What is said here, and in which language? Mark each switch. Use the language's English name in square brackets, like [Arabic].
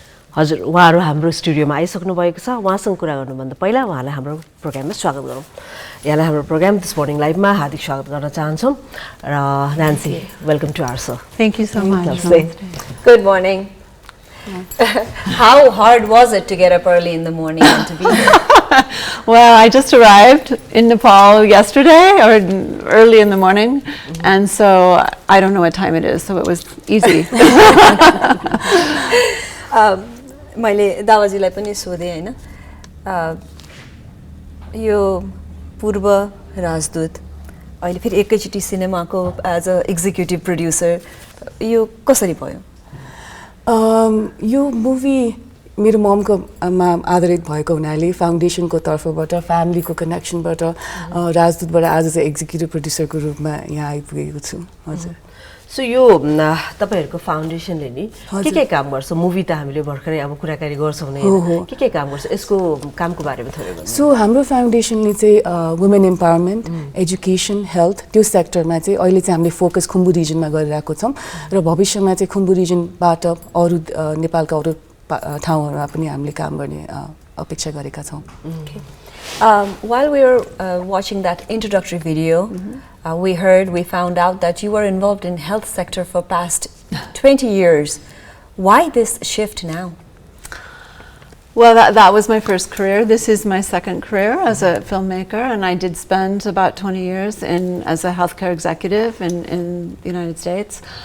[Nepali] हजुर, उहाँहरू हाम्रो स्टुडियोमा आइसक्नु भएको छ। उहाँसँग कुरा गर्नुभन्दा पहिला उहाँलाई हाम्रो प्रोग्राममा स्वागत गरौँ। यहाँलाई हाम्रो प्रोग्राम दिस मर्निङ लाइभमा हार्दिक स्वागत गर्न चाहन्छौँ र नान्सी, [English] Welcome to our show. Thank you so much. Good morning. How hard was it to get up early in the morning and to be here? Well, I just arrived in Nepal yesterday or early in the morning, and so I don't know what time it is, so it was easy. [Nepali] मैले दावाजीलाई पनि सोधेँ हैन, यो पूर्व राजदूत अहिले फेरि एकैचोटि सिनेमाको [English] as a executive producer, [Nepali] यो कसरी भयो? यो मुभी मेरो ममको आधारित भएको हुनाले फाउन्डेसनको तर्फबाट, फ्यामिलीको कनेक्सनबाट राजदूतबाट आज चाहिँ एक्जिक्युटिभ प्रोड्युसरको रूपमा यहाँ आइपुगेको छु। हजुर। सो यो तपाईहरुको फाउन्डेसनले नि के काम गर्छ? मुभी त हामीले भर्खरै अब कुराकानी गर्छौँ नै, के काम गर्छ? यसको कामको बारेमा थोरै भन्नु। सो हाम्रो फाउन्डेसनले चाहिँ वुमेन एम्पावरमेन्ट, एजुकेसन, हेल्थ त्यो सेक्टरमा चाहिँ अहिले चाहिँ हामीले फोकस खुम्बु रिजनमा गरिरहेको छौँ र भविष्यमा चाहिँ खुम्बु रिजनबाट अरू नेपालका अरू ठाउँहरूमा पनि हामीले काम गर्ने अपेक्षा गरेका छौँ। [English] While we were watching that introductory video, we found out that you were involved in health sector for past 20 years. Why this shift now? Well, that was my first career. This is my second career as a filmmaker, and I did spend about 20 years as a healthcare executive in the United States.